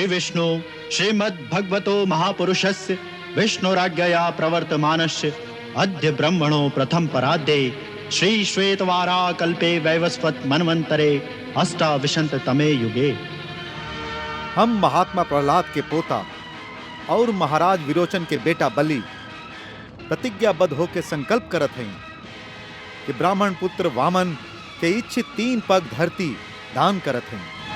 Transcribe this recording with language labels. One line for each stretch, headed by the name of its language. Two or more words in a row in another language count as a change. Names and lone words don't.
Sanskrit: विष्णु श्रीमद् भगवतो महापुरुषस्य विष्णुराज्ञया प्रवर्तमानस्य अद्य ब्रह्मणो प्रथम पराद्ये श्री श्वेतवारा कल्पे वैवस्वत मनवंतरे अष्टाविंशत तमे युगे।
Bhojpuri: हम महात्मा प्रहलाद के पोता और महाराज विरोचन के बेटा बलि प्रतिज्ञाबद्ध होकर संकल्प करत हैं कि ब्राह्मण पुत्र वामन के इच्छित 3 पग धरती दान करत हैं।